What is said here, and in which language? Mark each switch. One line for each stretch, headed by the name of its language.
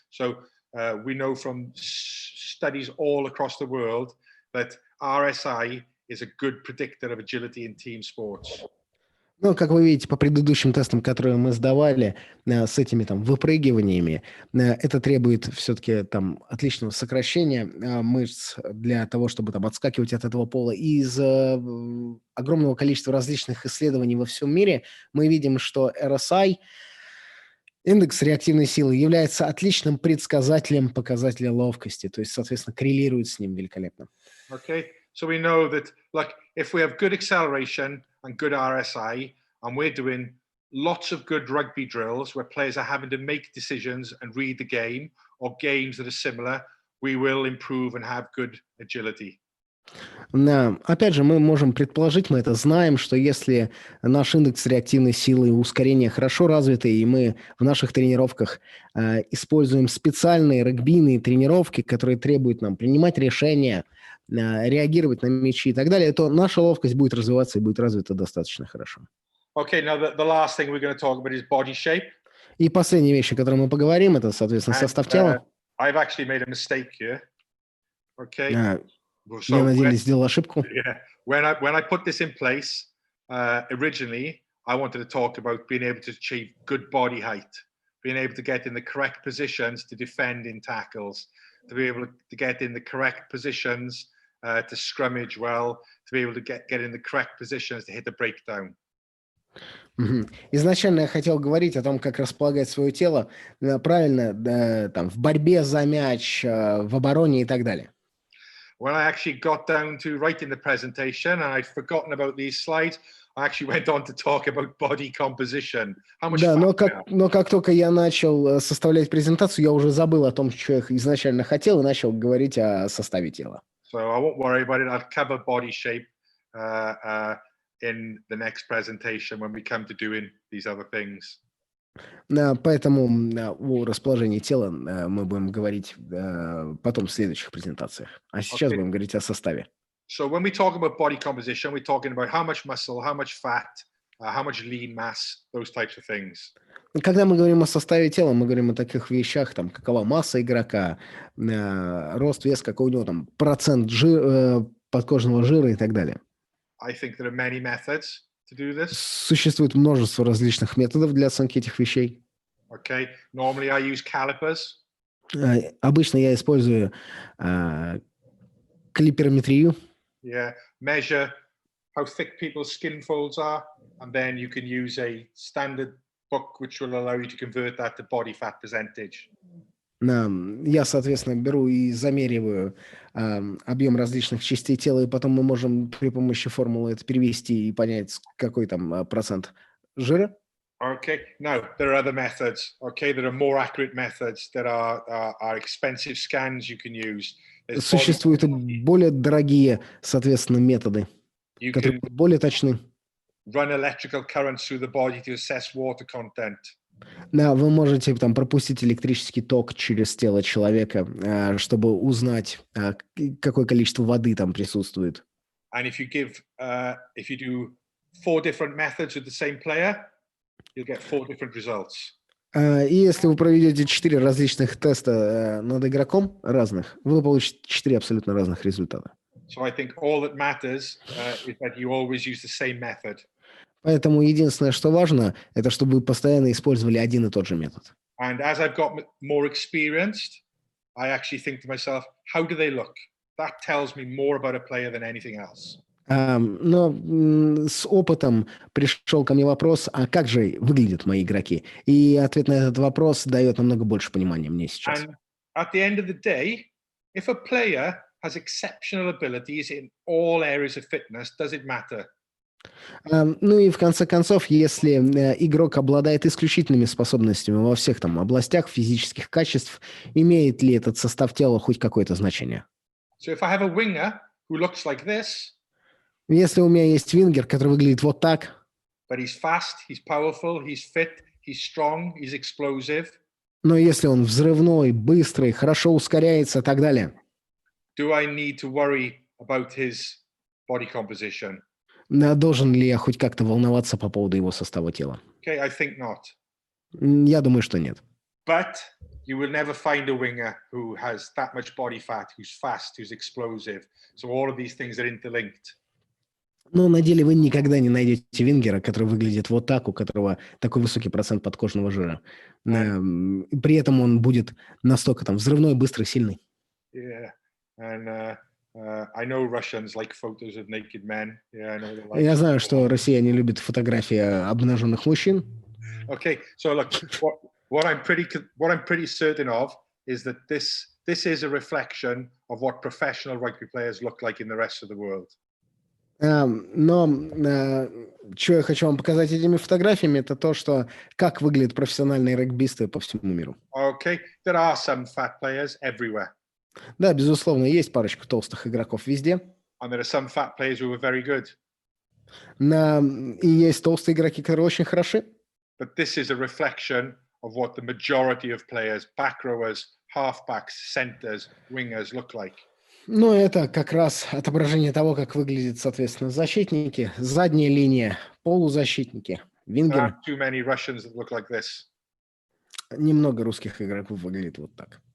English: So we know from studies all across the world that RSI is a good predictor of agility in team sports.
Russian: Ну, как вы видите, по предыдущим тестам, которые мы сдавали, с этими там выпрыгиваниями, это требует все-таки там отличного сокращения мышц для того, чтобы там отскакивать от этого пола. И из огромного количества различных исследований во всем мире мы видим, что RSI, индекс реактивной силы, является отличным предсказателем показателя ловкости, то есть, соответственно, коррелирует с ним великолепно.
English: Okay, so we know that, like, if we have good acceleration and good RSI, and we're doing lots of good rugby drills where players are having to make decisions and read the game, or games that are similar, we will improve and have good agility.
Russian: Да. Опять же, мы можем предположить, мы это знаем, что если наш индекс реактивной силы и ускорения хорошо развиты, и мы в наших тренировках используем специальные регбийные тренировки, которые требуют нам принимать решения, реагировать на мячи и так далее, то наша ловкость будет развиваться и будет развита достаточно хорошо.
English: Okay, now the last thing we're going to talk about is body shape.
Russian: И последняя вещь, о которой мы поговорим, это, соответственно, состав тела.
English: I've actually made a mistake here. Okay.
Russian: Я на деле сделал ошибку.
English: Yeah. When I put this in place, originally, I wanted to talk about being able to achieve good body height, being able to get in the correct positions to defend in tackles, to be able to get in the correct positions to scrummage well, to be able to get in the correct positions to hit a breakdown.
Russian: Изначально я хотел говорить о том, как располагать свое тело правильно, там, в борьбе за мяч, в обороне и так далее.
English: When I actually got down to writing the presentation and I'd forgotten about these slides, I actually went on to talk about body composition. How much
Russian: Да,
English: fat
Russian: но как только я начал составлять презентацию, я уже забыл о том, что я изначально хотел, и начал говорить о составе тела.
English: So I won't worry about it. I'll cover body shape in the next presentation when we come to doing these other things.
Russian: Поэтому о расположении тела мы будем говорить потом в следующих презентациях. А сейчас будем говорить о составе.
English: So when we talk about body composition, we're talking about how much muscle, how much fat, how much lean mass, those types of things.
Russian: Когда мы говорим о составе тела, мы говорим о таких вещах, там, какова масса игрока, рост, вес, какой у него там процент подкожного жира и так далее.
English: I think there are many methods to do this.
Russian: Существует множество различных методов для оценки этих вещей.
English: Okay. Normally I use calipers.
Russian: Обычно я использую калиперметрию.
English: Yeah. Measure how thick people's skin folds are, and then you can use a standard book which will allow you to convert that to body fat percentage.
Russian: Я, соответственно, беру и замериваю объем различных частей тела, и потом мы можем при помощи формулы это перевести и понять, какой там процент жира.
English: Okay, now there are other methods. Okay, there are more accurate methods. There are expensive scans you can use. There's
Russian: Существуют и более дорогие, соответственно, методы,
English: you
Russian: которые
English: can
Russian: более точны.
English: run electrical currents through the body to assess water content.
Russian: Да, вы можете там пропустить электрический ток через тело человека, чтобы узнать, какое количество воды там присутствует.
English: And if you do 4 different methods with the same player, you'll get 4 different results.
Russian: И если вы проведете 4 различных теста над игроком разных, вы получите 4 абсолютно разных результата.
English: So I think all that matters is that you always use the same method.
Russian: Поэтому единственное, что важно, это чтобы вы постоянно использовали один и тот же метод.
English: And as I've got more experienced, I actually think to myself, how do they look? That tells me more about a player than anything else.
Russian: Но с опытом пришел ко мне вопрос, а как же выглядят мои игроки? И ответ на этот вопрос дает намного больше понимания мне сейчас.
English: And at the end of the day, if a player has exceptional abilities in all areas of fitness, does it matter?
Russian: Ну и в конце концов, если игрок обладает исключительными способностями во всех там областях физических качеств, имеет ли этот состав тела хоть какое-то значение?
English: So if I have a winger who looks like this,
Russian: Если у меня есть вингер, который выглядит вот так,
English: but he's fast, he's powerful, he's fit, he's strong, he's explosive,
Russian: но если он взрывной, быстрый, хорошо ускоряется и так далее,
English: do I need to worry about his body composition?
Russian: должен ли я хоть как-то волноваться по поводу его состава тела?
English: Okay, I think not.
Russian: Я думаю, что нет.
English: But you will never find a winger who has that much body fat, who's fast, who's explosive. So all of these things are interlinked.
Russian: Но на деле вы никогда не найдете вингера, который выглядит вот так, у которого такой высокий процент подкожного жира. При этом он будет настолько там взрывной, быстрый, сильный.
English: Yeah, and I know Russians like photos of naked men. Yeah, I know they like.
Russian: Я знаю, что россияне любят фотографии обнаженных мужчин.
English: Okay, so look, what I'm pretty certain of is that this is a reflection of what professional rugby players look like in the rest of the world.
Russian: Но что я хочу вам показать этими фотографиями, это то, что как выглядят профессиональные регбисты по всему миру.
English: Okay, there are some fat players everywhere.
Russian: Да, безусловно, есть парочку толстых игроков везде.
English: And there are some fat players who are very good.
Russian: И есть толстые игроки, которые очень хороши.
English: But this is a reflection of what the majority of players, back rowers, halfbacks, centers, wingers look like.
Russian: Но это как раз отображение того, как выглядят, соответственно, защитники, задняя линия, полузащитники,
English: There
Russian: вингеры.
English: aren't too many Russians that look like this.
Russian: Немного русских игроков выглядит вот так.